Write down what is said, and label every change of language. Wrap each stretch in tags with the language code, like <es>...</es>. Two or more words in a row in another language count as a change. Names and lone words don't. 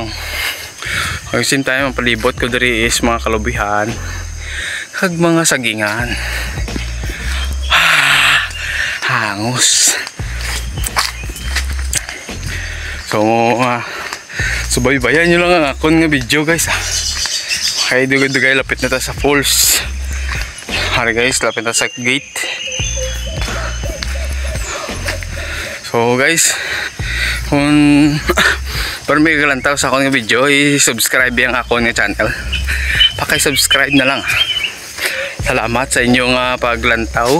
<hil>Ang</hil> <en>same time</en> <hil>ang palibot ko diri is mga kalubihan kag mga sagingan. Hangos. So,</hil> <tl>subaybayan nyo lang</tl> <hil>ang akon nga video guys. Okay, dugay-dugay lapit na ta sa falls. Hari guys, lapit na sa gate. So guys, kung para may galantaw sa akong nga video, i-subscribe yung akong nga channel.</hil> <tl>Paki-subscribe na lang.</tl> <hil>Salamat sa inyong paglantaw.</hil>